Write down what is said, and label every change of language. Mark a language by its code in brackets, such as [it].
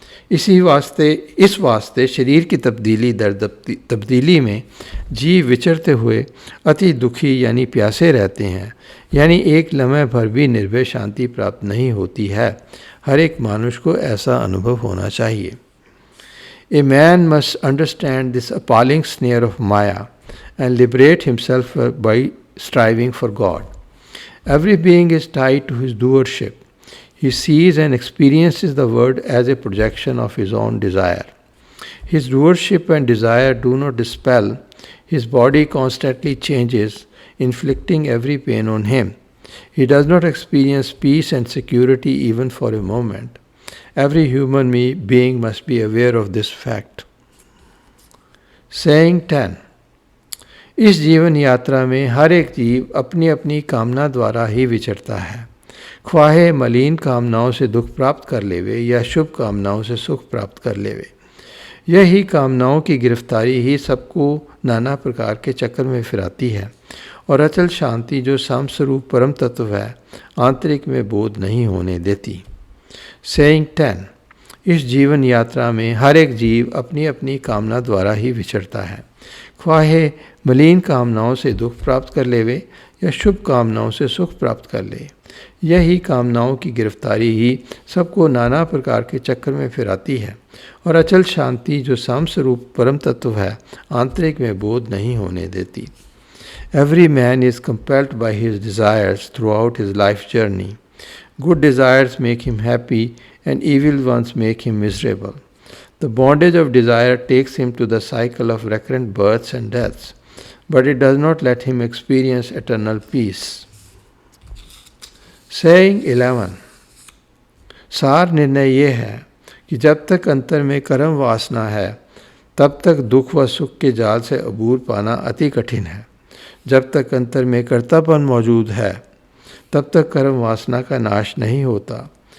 [hi] इस वास्ते शरीर की तब्दीली दर तब्दीली में जीव विचरते हुए अति दुखी यानी प्यासे रहते हैं, यानी एक लम्हे भर भी निर्भय शांति प्राप्त नहीं होती है। हर एक मानुष को ऐसा अनुभव होना चाहिए। [en] A man must understand this appalling snare of Maya and liberate himself by striving for God. Every being is tied to his doership. He sees and experiences the world as a projection of his own desire. His doership and desire do not dispel. His body constantly changes, inflicting every pain on him. He does not experience peace and security even for a moment. Every human being must be aware of this fact. Saying 10. [hi] इस जीवन यात्रा में हर एक जीव अपनी अपनी कामना द्वारा ही विचरता है। ख्वाहे मलिन कामनाओं से दुख प्राप्त कर लेवे या शुभ कामनाओं से सुख प्राप्त कर लेवे। यही कामनाओं की गिरफ्तारी ही सबको नाना प्रकार के चक्कर में फिराती है और अचल शांति जो समस्वरूप परम तत्व है आंतरिक में बोध नहीं होने देती। [en] Saying 10. [hi] इस जीवन यात्रा में हर एक जीव अपनी अपनी कामना द्वारा ही विचरता है। ख्वाहे मलिन कामनाओं से दुख प्राप्त कर लेवे या शुभ कामनाओं से सुख प्राप्त कर ले। यही कामनाओं की गिरफ्तारी ही सबको नाना प्रकार के चक्कर में फिराती है और अचल शांति जो समस्वरूप परम तत्व है आंतरिक में बोध नहीं होने देती। [en] Every man is compelled by his desires throughout his life journey. Good desires make him happy and evil ones make him miserable. The bondage of desire takes him to the cycle of recurrent births and deaths, but it does not let him experience eternal peace. Saying 11. [hi] सार निर्णय ये है कि जब तक अंतर में कर्म वासना है तब तक दुख व सुख के जाल से अबूर पाना अति कठिन है। जब तक अंतर में कर्तापन मौजूद है तब तक कर्म वासना का नाश नहीं होता।